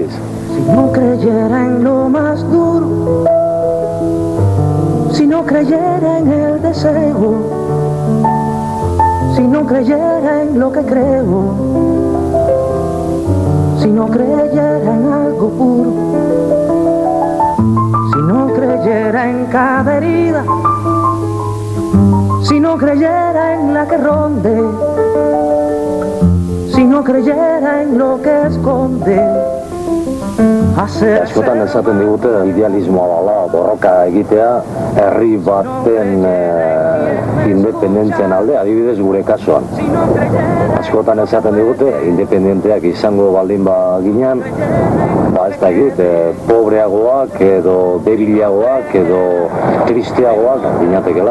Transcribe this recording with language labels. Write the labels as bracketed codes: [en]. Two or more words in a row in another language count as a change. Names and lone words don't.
[es] Si no creyera en lo más duro, si no creyera en el deseo, si no creyera en lo que creo, si no creyera en algo puro, si no creyera en cada herida, si no creyera en la que ronde, si no creyera en lo que esconde. [eu] Askotan esaten digute idealismoa dela borroka egitea herri baten independentzian alde, adibidez gure kasuan. Askotan esaten digute independenteak izango baldin ginen, ez dakit, pobreagoak edo debiliagoak edo tristeagoak ginatekela.